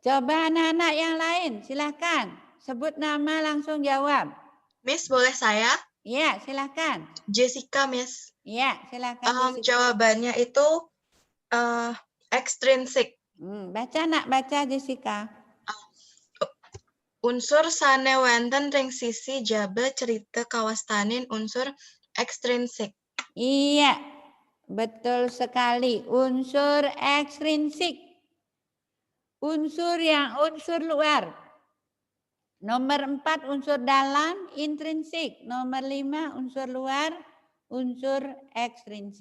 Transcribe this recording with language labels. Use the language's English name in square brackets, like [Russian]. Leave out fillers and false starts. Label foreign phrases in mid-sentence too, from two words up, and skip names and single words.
[Indonesian] Coba anak-anak yang lain, silahkan. Sebut nama langsung jawab. Miss, boleh saya? Iya, silahkan. Jessica, Miss. Iya, silahkan. Jessica. Jawabannya itu extrinsic. Baca nak, baca Jessica. [Balinese] Unsur sane wenten ring sisi jabe cerita kawastanin unsur ekstrinsik. [Indonesian] Iya, betul sekali. Unsur ekstrinsik. Unsur luar. Nomor 4 unsur dalam, intrinsik. Nomor 5 unsur luar, unsur ekstrinsik.